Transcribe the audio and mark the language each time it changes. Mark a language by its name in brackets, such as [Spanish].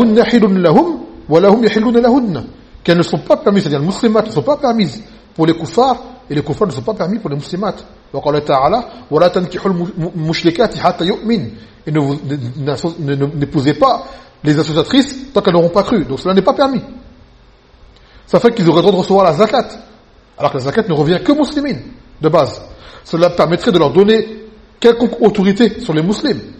[French] Qu'elles ne sont pas permises, c'est-à-dire les muslimates ne sont pas permises pour les kuffars, et les kuffars ne sont pas permis pour les muslimates. [Arabic] وقال تعالى ولا تنكحوا المشركات حتى يؤمن. [French] Et n'épousez pas les associatrices tant qu'elles n'auront pas cru. Donc cela n'est pas permis. Ça fait qu'ils auraient le droit de recevoir la zakat, alors que la zakat ne revient que muslimine de base. Cela permettrait de leur donner quelconque autorité sur les musulmans.